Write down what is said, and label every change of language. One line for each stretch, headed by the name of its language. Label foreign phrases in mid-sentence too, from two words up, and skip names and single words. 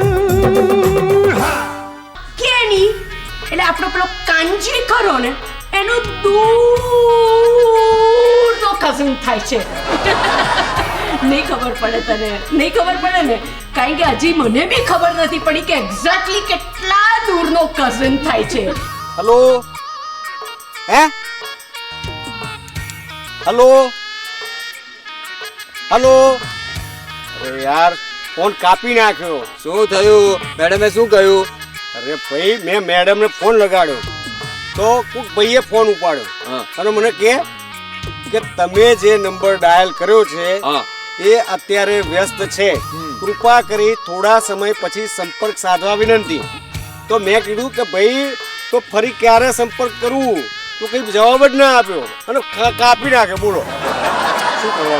Gujarati: કેની એટલે આપણો પેલો કાંજી ખરો ને એનો દૂરનો કઝિન થાય છે નહીં ખબર પડે તને નહીં ખબર પડે ને કારણ કે હજી મને બી ખબર નથી પડી કે એક્ઝેક્ટલી કેટલા દૂરનો કઝિન થાય છે હેલો હૈં હેલો હેલો અરે યાર ફોન કાપી નાખ્યો શું થયું મેડમે શું કહ્યું અરે ભાઈ મૈં મેડમ ને ફોન લગાડ્યો તો કોઈ ભાઈએ ફોન ઉપાડ્યો हाँ। અને મને કે તમે જે નંબર ડાયલ કર્યો છે હા એ અત્યારે વ્યસ્ત છે કૃપા કરી થોડા સમય પછી સંપર્ક સાધવા વિનંતી તો મેં કીધું કે ભાઈ તો ફરી ક્યારે સંપર્ક કરવું તો કઈ જવાબ જ ના આપ્યો અને કાપી નાખે બોલો શું કરવાનું